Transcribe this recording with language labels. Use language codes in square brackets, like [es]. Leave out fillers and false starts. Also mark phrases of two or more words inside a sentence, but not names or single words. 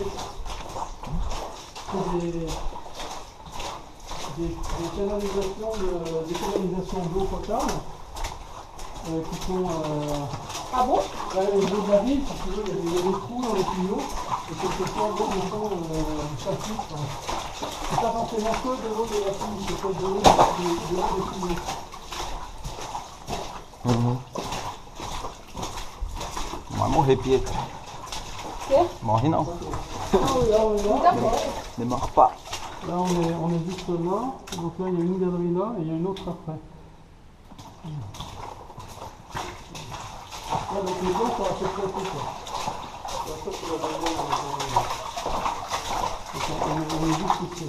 [fr] C'est des canalisations d'eau potable qui sont. Ah bon? Les eaux de la ville, si tu veux, il y a des trous dans les tuyaux, et quelquefois l'eau descend chapitre. C'est pas forcément que de l'eau de la pluie, c'est pas de l'eau des tuyaux. [pt] Uhum. Não vai morrer, Pietro. Quê? Morre não. [fr] Là, on est là, [pt] Tá bom. [fr] Ne mord pas. là on est juste là, donc là il y a une galerie là et il y a une autre après. Là, donc les gens sont à peu près tout, quoi. Et après, c'est la deuxième, donc, on est juste ici.